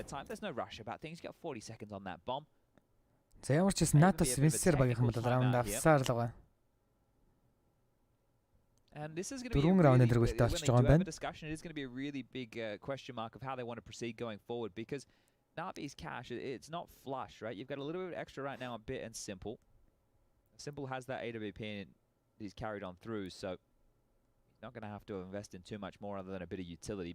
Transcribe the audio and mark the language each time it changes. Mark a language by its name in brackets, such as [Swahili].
[English] There's no rush about things. You got 40 seconds on that bomb. [Mongolian] За ямар ч гэсэн Natos Vincer багийнхан бол раунд авсаар л байгаа. [English] And this is going to be a discussion. It is going to be a really big question mark of how they want to proceed going forward, because Navi's cash, it's not flush, right? You've got a little bit of extra right now on Bit and Simple. Simple has that AWP and he's carried on through, so he's not going to have to invest in too much more other than a bit of utility.